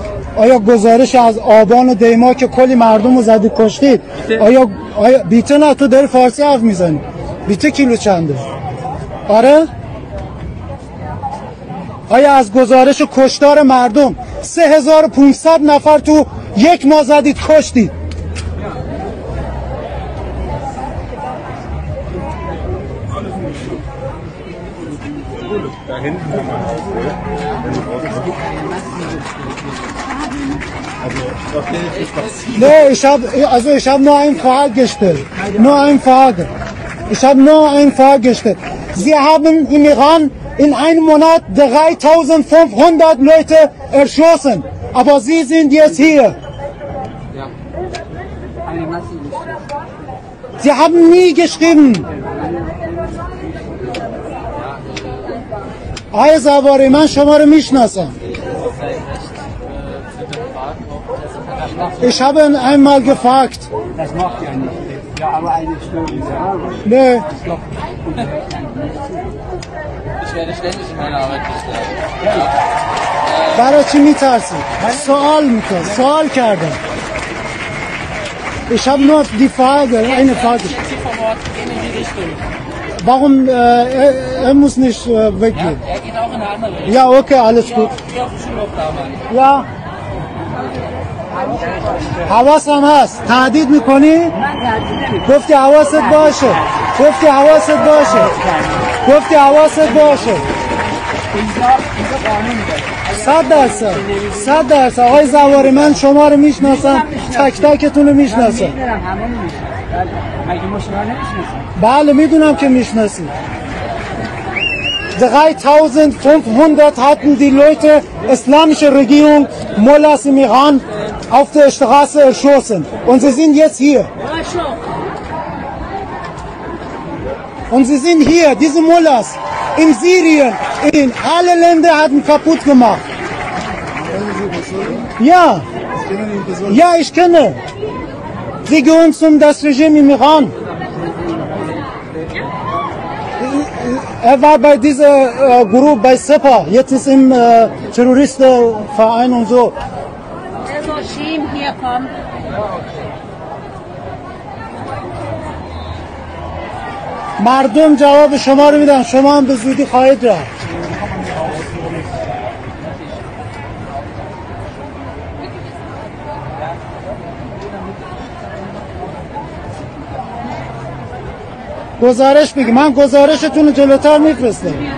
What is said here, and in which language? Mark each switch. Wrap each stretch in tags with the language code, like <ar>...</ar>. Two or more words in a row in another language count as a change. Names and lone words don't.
<fa>آیا گزارش از آبان و دیما که کلی مردم رو زدید کشتید آیا بیته؟ نه تو داری فارسی حرف میزنی. بیته کیلو چنده؟ آره؟ آیا از گزارش کشتار مردم 3500 نفر تو یک ماه زدید کشتید؟</fa> <de>Nee, ich habe nur eine Frage gestellt. Nur eine Frage. Ich habe nur eine Frage gestellt. Sie haben im Iran in einem Monat 3500 Leute erschossen. Aber Sie sind jetzt hier. Sie haben nie geschrieben.</de> <fa>آیا زواره من شما رو میشناسم.</fa> <de>Ich habe einmal gefragt. Das macht ja nicht. Ja, aber eine Stunde. Nee. Ich werde ständig in meiner Arbeit gestört.</de> <fa>برای چی میترسی؟ سوال میکنم. سوال کردم.</fa> <de>Ich habe nur die Frage, eine Frage. Ich jetzt hier vor Ort gehen in die Richtung. Warum er muss nicht weggehen? Ja, er geht auch in eine andere Richtung. Ja, okay, alles gut. Wie auf dem Schulhof damals. Ja.</de> <fa>حواسم هست. تهدید میکنی؟ گفتی حواست باشه. گفتی حواست باشه. گفتی حواست باشه. 100%. آقای زواری من شما رو میشناسم. تک تکتون رو میشناسم. بله میدونم که میشناسی.</fa> <de>3500 hatten die Leute islamische Regierung Mullahs im Iran auf der Straße erschossen. Und sie sind jetzt hier. Und sie sind hier, diese Mullahs in Syrien, in alle Länder hatten kaputt gemacht. Ja. Ja, ich kenne. Sie gehören zum das Regime im Iran. Er war bei dieser Gruppe bei Sepa, jetzt ist im Terroristenverein und so. Das Regime hier kommt.</de> <fa>مردم جواب شما رو میدن، شما هم به زودی خواهید رفت. گزارش بگی، من گزارشتون رو جلوتر میفرستم.</fa>